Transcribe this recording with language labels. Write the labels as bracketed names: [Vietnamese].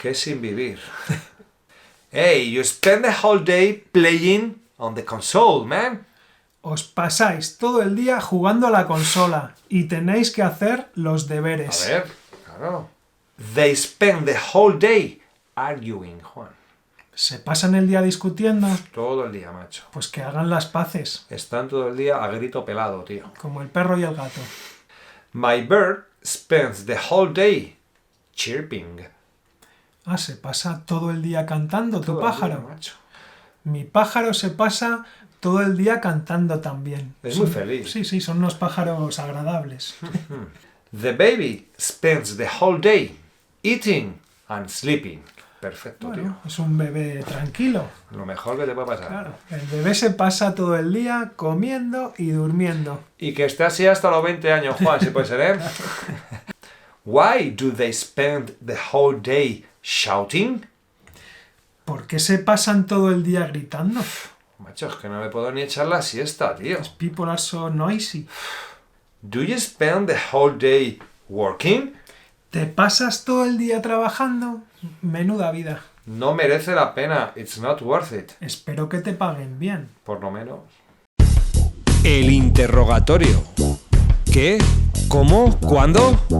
[Spanish] ¿Qué sin vivir? [English] Hey, you spend the whole day playing on the console, man. [Spanish] Os pasáis todo el día jugando a la consola y tenéis que hacer los deberes. A ver, claro. They spend the whole day arguing, Juan. ¿Se pasan el día discutiendo? Todo el día, macho. Pues que hagan las paces, Están todo el día a grito pelado, tío. como el perro y el gato. [English] My bird spends the whole day chirping. [Spanish] Ah, se pasa todo el día cantando tu Todo el pájaro. día, macho. Mi pájaro se pasa todo el día cantando también. Es muy feliz. Sí, son unos pájaros agradables. [English] The baby spends the whole day eating and sleeping. [Spanish] Perfecto, Bueno, es un bebé tranquilo. tío. Lo mejor que te puede pasar. Claro, el bebé se pasa todo el día comiendo y durmiendo. Y que esté así hasta los 20 años, Juan, si puede ser, ¿eh? [English] Why do they spend the whole day shouting? [Spanish] ¿Por qué se pasan todo el día gritando? Macho, es que no me puedo ni echar la siesta, tío. [English] People are so noisy. Do you spend the whole day working? [Spanish] ¿Te pasas todo el día trabajando? Menuda vida. No merece la pena. [English] It's not worth it. [Spanish] Espero que te paguen bien. Por lo menos. El interrogatorio. ¿Qué? ¿Cómo? ¿Cuándo?